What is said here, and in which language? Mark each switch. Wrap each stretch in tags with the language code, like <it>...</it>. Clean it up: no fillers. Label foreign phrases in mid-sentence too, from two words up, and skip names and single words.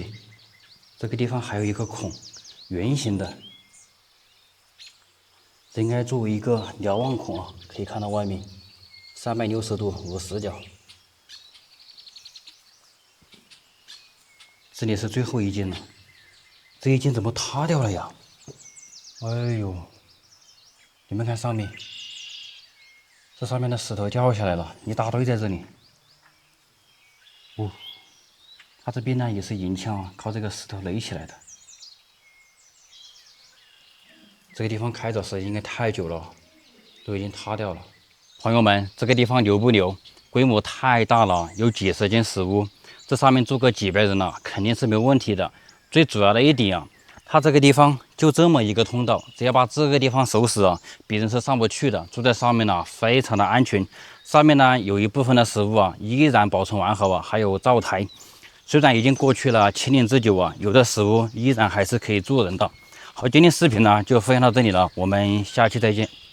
<zh>這個地方還有一個孔，圓形的，這應該作為一個瞭望孔啊，可以看到外面360度無死角。這裡是最後一間了，這一間怎麼塌掉了呀？哎呦，你們看上面，這上面的石頭掉下來了，一大堆在這裡。哦，它這邊呢也是銀牆，靠這個石頭壘起來的。這個地方開鑿時間應該太久了，都已經塌掉了。朋友們，這個地方牛不牛？規模太大了，有幾十間石屋，這上面住個幾百人了，肯定是沒有問題的。最主要的一點啊，它這個地方就這麼一個通道，只要把這個地方收拾啊，別人是上不去的。住在上面呢，非常的安全。上面呢有一部分的食物啊，依然保存完好啊，還有灶台。雖然已經過去了7年之久啊，有的食物依然還是可以住人的。好，今天視頻呢就分享到這裡了，我們下期再見。</zh>